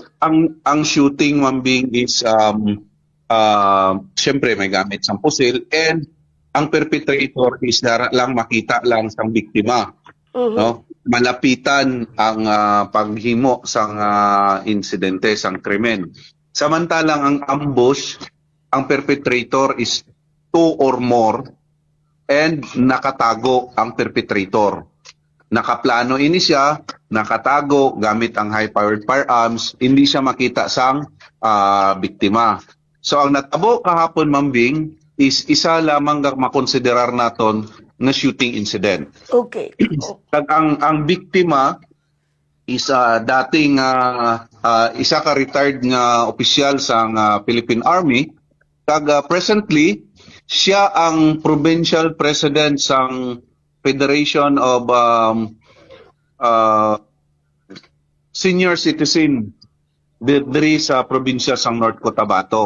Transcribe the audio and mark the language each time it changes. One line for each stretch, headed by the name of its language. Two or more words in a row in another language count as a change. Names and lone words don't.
Hiligaynon: Ang shooting, mambing, is syempre may gamit sang pusil, and ang perpetrator is lang makita lang sang biktima. Mhm. No? Malapitan ang paghimo sang insidente, sang krimen. Samantalang ang ambush, ang perpetrator
English: is two or more,
Hiligaynon: and nakatago ang perpetrator. Nakaplano ini siya, nakatago gamit ang
English: high-powered firearms,
Hiligaynon: hindi siya makita sang biktima. So ang natabo kahapon, mambing, is isa lamang makonsiderar naton na
English: shooting incident. Okay. Oh.
Hiligaynon: Kag ang biktima is dating isa ka retired nga opisyal sa Philippine Army, kag presently siya ang provincial president sang Federation of Senior Citizen diri sa probinsya sang North Cotabato.